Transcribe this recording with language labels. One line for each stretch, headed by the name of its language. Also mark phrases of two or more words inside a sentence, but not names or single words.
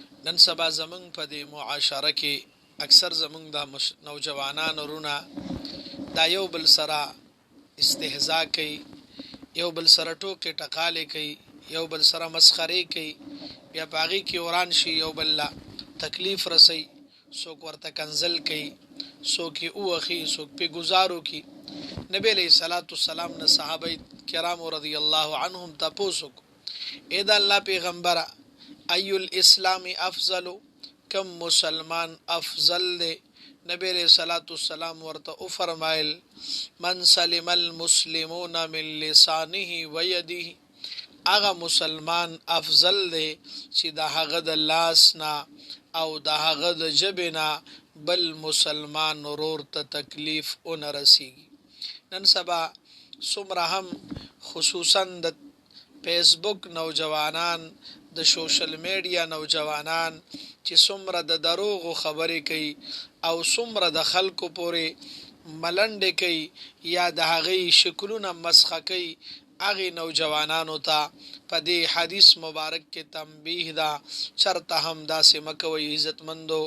Pashto: نن سبا زمونږ په دې معاشره کې اکثر زمونږ د نوجوانان ورونه دا یو بل سره استهزاء کوي، یو بل سره ټوکې ټقالې کوي، یو بل سره مسخرې کوي، بیا په هغې کې وران شي، یو بل له تکلیف رسوي، څوک ورته کنځل کوي، څوک یې ووهي، څوک پې ګزار وکړي. نبی
Arabic: علیه الصلاة والسلام
Pashto: نه صحابه کرامو
Arabic: رضی الله عنهم
Pashto: تپوس وکړو، ای د الله پیغمبره
Arabic: ای الاسلام افضل،
Pashto: کم مسلمان افضل دی؟ نبی
Arabic: علیہ الصلوۃ والسلام
Pashto: ورته او فرمایل
Arabic: من سلم المسلمون من لسانه و یده،
Pashto: هغه مسلمان افضل دی چې د هغه د لاس نه او د هغه د ژبې نه بل مسلمان ورور ته تکلیف ونه رسیږي. نن سبا څومره هم خصوصا د فیسبوک نوجوانان، د
English: social media
Pashto: نوجوانان چې څومره د دروغو خبرې کوي او څومره د خلکو پورې ملنډې کوي یا د هغې شکلونه مسخه کوي، هغې نوجوانانو ته په دې حدیث مبارک کې تنبیه ده، چرته هم داسې مه کوئ عزتمندو.